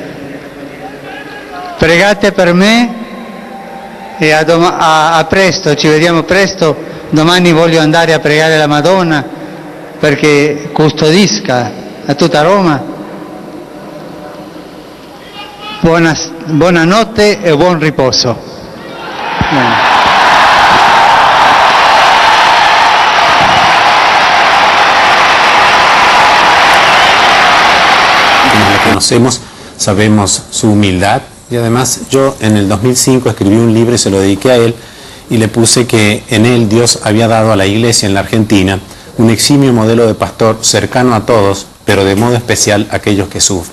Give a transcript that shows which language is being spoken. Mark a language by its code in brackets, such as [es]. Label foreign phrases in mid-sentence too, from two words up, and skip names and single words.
[it] Pregate per me e a presto, ci vediamo presto. Domani voglio andare a pregare la Madonna perché custodisca a tutta Roma. Buonanotte e buon riposo. [es] Quienes la conocemos sabemos su humildad y además yo en el 2005 escribí un libro y se lo dediqué a él y le puse que en él Dios había dado a la Iglesia en la Argentina un eximio modelo de pastor cercano a todos, pero de modo especial a aquellos que sufren.